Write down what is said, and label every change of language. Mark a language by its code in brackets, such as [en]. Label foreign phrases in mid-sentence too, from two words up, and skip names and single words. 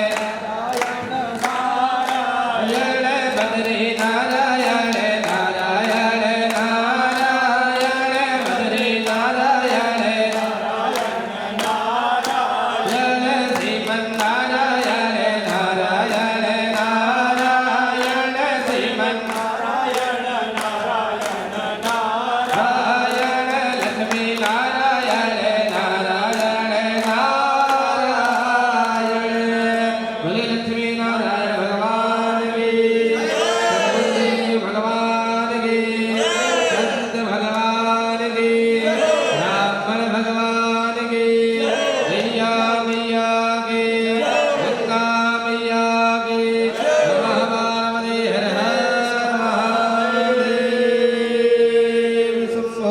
[hi] नारायण बद्री नारायण नारायण नारायण बद्री नारायण नारायण श्रीमन्नारायण नारायण नारायण श्रीमन्नारायण नारायण नारायण लक्ष्मी नारायण नारायण नारायण। बोले लक्ष्मी नारायण भगवान की सद्बुद्धि भगवान की संत भगवान की ब्राह्मण भगवान की मैया मैया की गंगा मैया की नमः पार्वती हर हर महादेव शंभो।